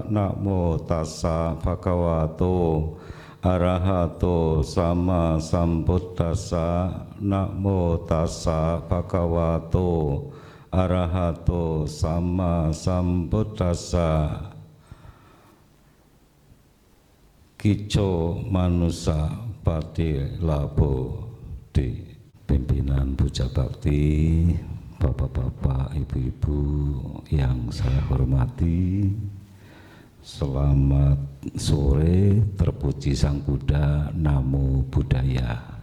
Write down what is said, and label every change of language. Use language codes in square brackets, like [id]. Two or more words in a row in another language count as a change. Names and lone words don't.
[pi] Namo tassa bhagavato arahato sama sambuddhassa. Namo tassa bhagavato arahato sama sambuddhassa. Kico manusa pati labo [id] di pimpinan puja bakti, bapak-bapak, ibu-ibu yang saya hormati, selamat sore, terpuji Sang Buddha, Namo Buddhaya.